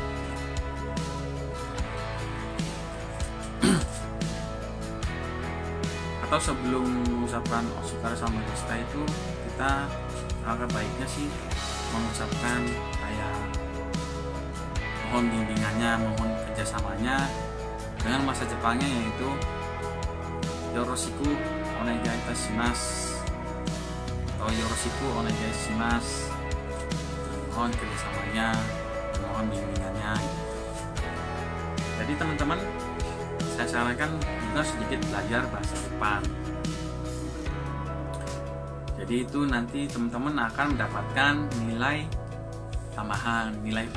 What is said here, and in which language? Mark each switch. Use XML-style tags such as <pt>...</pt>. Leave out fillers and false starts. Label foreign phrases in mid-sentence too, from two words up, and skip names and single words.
<id>Atau sebelum mengucapkan</id> <ja>お疲れ様でした</ja> <id>itu, kita agak baiknya sih mengucapkan kayak mohon bimbingannya, mohon kerjasamanya dengan bahasa Jepangnya, yaitu</id> <ja>よろしくお願いいたします</ja> <id>atau</id> <ja>よろしくお願いします.</ja> <id>Mohon kerjasamanya, mohon bimbingannya. Jadi teman-teman, saya sarankan juga sedikit belajar bahasa Jepang. Jadi itu nanti teman-teman akan mendapatkan nilai tambahan, nilai plus.</id>